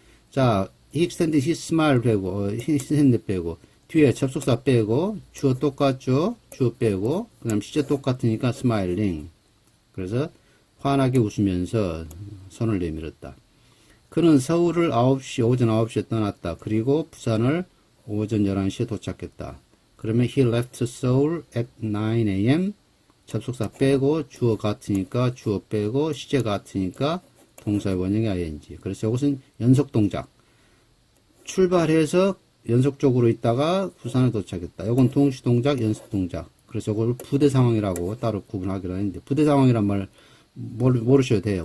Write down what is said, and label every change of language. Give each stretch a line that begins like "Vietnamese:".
Korean: 자,
English: he extended his smile
Korean: 빼고, his hand 빼고, 뒤에 접속사 빼고, 주어 똑같죠? 주어 빼고, 그 다음 시제 똑같으니까 smiling. 그래서 환하게 웃으면서 손을 내밀었다. 그는 서울을 오전 9시에 떠났다. 그리고 부산을 오전 11시에 도착했다. 그러면
English: he left Seoul at 9 a.m.
Korean: 접속사 빼고 주어 같으니까 주어 빼고 시제 같으니까 동사의 원형이 ing. 그래서 이것은 연속 동작. 출발해서 연속적으로 있다가 부산에 도착했다. 이건 동시 동작, 연속 동작. 그래서 이걸 부대 상황이라고 따로 구분하기로 했는데 부대 상황이란 말 모르셔도 돼요.